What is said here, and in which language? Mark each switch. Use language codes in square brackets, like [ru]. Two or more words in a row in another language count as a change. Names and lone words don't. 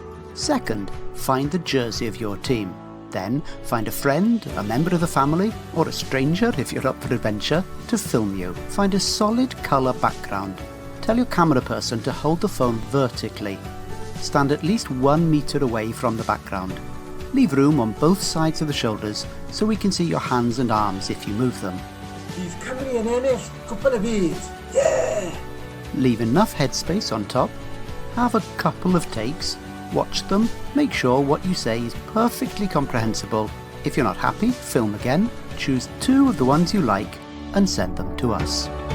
[en] Second, find the jersey of your team. Then, find a friend, a member of the family, or a stranger if you're up for adventure, to film you. Find a solid colour background. Tell your camera person to hold the phone vertically. Stand at least 1 metre away from the background. Leave room on both sides of the shoulders so we can see your hands and arms if you move them. [cy] Bydd Cymru yn ennill Cwpan y Byd! [en] Yeah! Leave enough headspace on top. Have a couple of takes. Watch them, make sure what you say is perfectly comprehensible. If you're not happy, film again, choose 2 of the ones you like and send them to us.